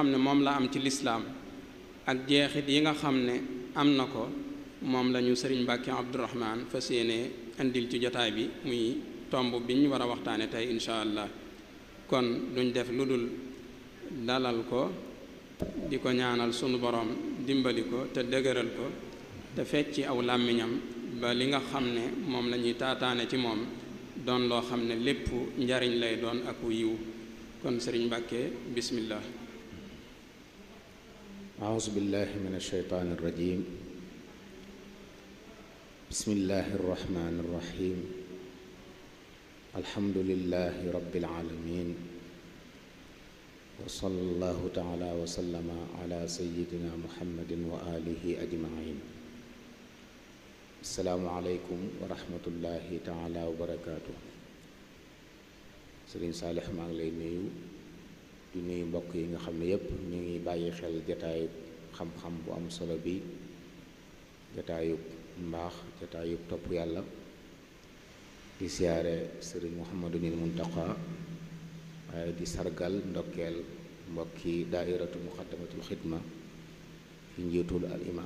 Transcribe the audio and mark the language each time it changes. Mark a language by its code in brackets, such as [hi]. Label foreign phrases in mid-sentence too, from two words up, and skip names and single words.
[wo] ne moom la am ci lislaam ak jeexit yi nga xam ne am na ko moom lañu sëriñ Mbàkke Abdourahman fas yéene indil ci jotaay bi muy tomb bi ñu war a waxtaane tey [ar] إن شاء الله [wo] kon duñ def lu dul dalal ko di ko ñaanal sunu borom dimbali ko te dëgëral ko te fecci aw làmmiñam ba li nga xam ne moom la ñuy taataane ci moom doon loo xam ne lépp njariñ lay doon ak yiw kon sëriñ Mbàkke bismillah. [ar] أعوذ بالله من الشيطان الرجيم بسم الله الرحمن الرحيم الحمد لله رب العالمين وصلى الله تعالى وسلم على سيدنا محمد وآله أجمعين السلام عليكم ورحمة الله تعالى وبركاته [wo] Sëriñ Saalix maa ngi lay nuyu di nuyu mbokk yi nga xam ne yépp ñu ngi bàyyi xel jataayub xam-xam bu am solo bi jataayub mbaax jataayub topp yàlla di siyaare sëriñ Muhammadunil Muntaqa waaye di sargal ndokkeel mbokki daairatu muqaddamatul xidma ci njiitul al imam